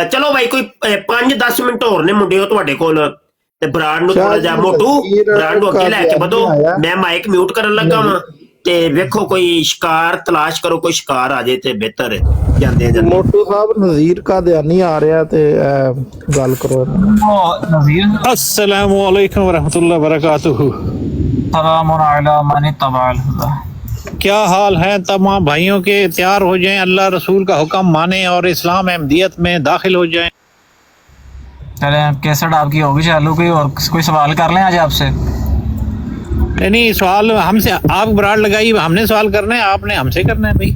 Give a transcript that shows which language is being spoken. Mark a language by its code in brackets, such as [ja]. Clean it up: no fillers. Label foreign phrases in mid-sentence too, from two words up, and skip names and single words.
[pa] ਚਲੋ ਭਾਈ ਕੋਈ 5-10 ਮਿੰਟ ਹੋਰ ਨੇ ਮੁੰਡਿਓ ਤੁਹਾਡੇ ਕੋਲ, ਤੇ ਬਰਾੜ ਨੂੰ ਥੋੜਾ ਜਿਹਾ ਮੋਟੂ ਬਰਾੜ ਨੂੰ ਅੱਗੇ ਲੈ ਕੇ ਵਧੋ। ਮੈਂ ਮਾਈਕ ਮਿਊਟ ਕਰਨ ਲੱਗਾ ਵਾਂ ਤੇ ਵੇਖੋ ਕੋਈ ਸ਼ਿਕਾਰ ਤਲਾਸ਼ ਕਰੋ, ਕੋਈ ਸ਼ਿਕਾਰ ਆ ਜਾਏ ਤੇ ਬਿਹਤਰ ਹੈ। ਜਾਂਦੇ ਮੋਟੂ ਸਾਹਿਬ ਨਜ਼ੀਰ ਕਾ ਧਿਆਨੀ ਆ ਰਿਹਾ ਤੇ ਗੱਲ ਕਰੋ। [ar] السلام عليكم ورحمة الله وبركاته. سلام على من اتبع الهدى. [ur] کیا حال ہے تمام بھائیوں کے؟ تیار ہو جائیں، اللہ رسول کا حکم مانے اور اسلام احمدیت میں داخل ہو جائیں. چلے کیسٹ آپ کی ہوگی چالو، کوئی سوال کر لیں آج آپ سے? نہیں سوال ہم سے، آپ براڑ لگائی، ہم نے سوال کرنا ہے، آپ نے ہم سے کرنا ہے بھائی.